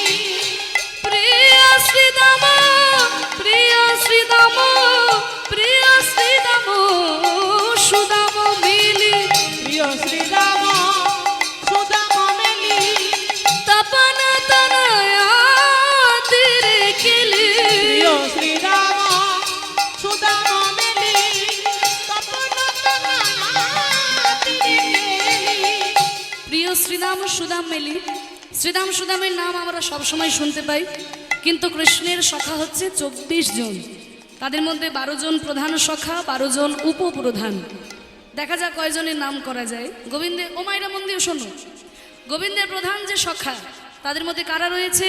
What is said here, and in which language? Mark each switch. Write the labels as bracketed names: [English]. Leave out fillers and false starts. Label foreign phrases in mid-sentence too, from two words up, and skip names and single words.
[Bangla] প্রিয় শ্রীদাম প্রিয় শ্রীদাম প্রিয় শ্রীদাম সুদাম মিলি প্রিয় শ্রীরাম সুদাম মেলি তপন তনয়া তেরে খেলি। প্রিয় শ্রীরাম সুদাম মেলি তপন তনয়াতি মেলি। প্রিয় শ্রীদাম সুদাম মেলি। শ্রীদাম সুদামের নাম আমরা সবসময় শুনতে পাই, কিন্তু কৃষ্ণের সখা হচ্ছে 24 জন। তাদের মধ্যে 12 জন প্রধান সখা, 12 জন উপপ্রধান। দেখা যাক কয়জনের নাম করা যায়। গোবিন্দের, ও মাইরা মন দিয়ে শোনো, গোবিন্দের প্রধান যে সখা তাদের মধ্যে কারা রয়েছে?